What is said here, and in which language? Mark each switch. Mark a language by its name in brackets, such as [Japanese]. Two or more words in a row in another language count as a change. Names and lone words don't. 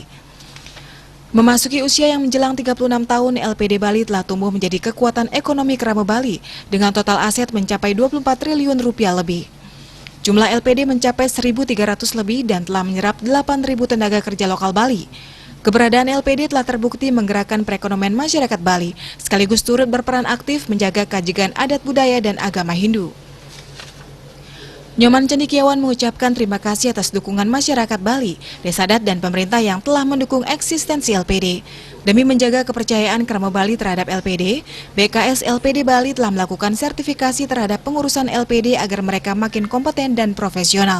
[Indonesian] Memasuki usia yang menjelang 36 tahun, LPD Bali telah tumbuh menjadi kekuatan ekonomi Krama Bali dengan total aset mencapai 24 triliun rupiah lebih. Jumlah LPD mencapai 1.300 lebih dan telah menyerap 8.000 tenaga kerja lokal Bali. Keberadaan LPD telah terbukti menggerakkan perekonomian masyarakat Bali, sekaligus turut berperan aktif menjaga keajigan adat budaya dan agama Hindu. Nyoman Cendikiawan mengucapkan terima kasih atas dukungan masyarakat Bali, desa adat dan pemerintah yang telah mendukung eksistensi LPD. Demi menjaga kepercayaan Krama Bali terhadap LPD, BKS LPD Bali telah melakukan sertifikasi terhadap pengurusan LPD agar mereka makin kompeten dan profesional.